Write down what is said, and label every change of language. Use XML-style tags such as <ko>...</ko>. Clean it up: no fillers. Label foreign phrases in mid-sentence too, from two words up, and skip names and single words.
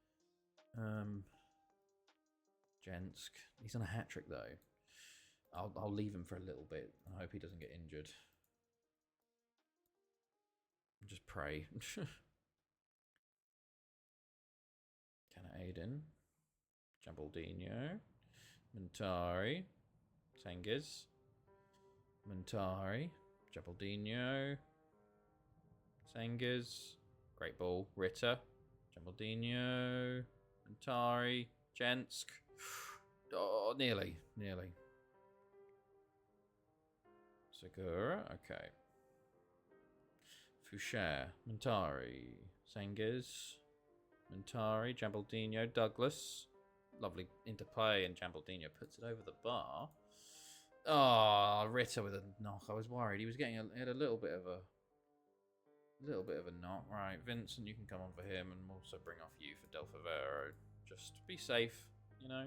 <en>Jensk. He's on a hat-trick, though. I'll leave him for a little bit. I hope he doesn't get injured. Just pray. Kenna Aiden. Jambaldino. Montari. Sengiz. Montari. Jambaldino. Sengiz. Great ball. Ritter. Jambaldino. Montari. Jensk. Oh, nearly. Segura. Okay. Foucher, Montari, Sengiz, Montari, Jambaldino, Douglas. Lovely interplay, and Jambaldino puts it over the bar. Oh, Ritter with a knock. I was worried. He had a little bit of a A little bit of a knot. Right, Vincent, you can come on for him, and we'll also bring off you for Del Favero. Just be safe, you know.</en>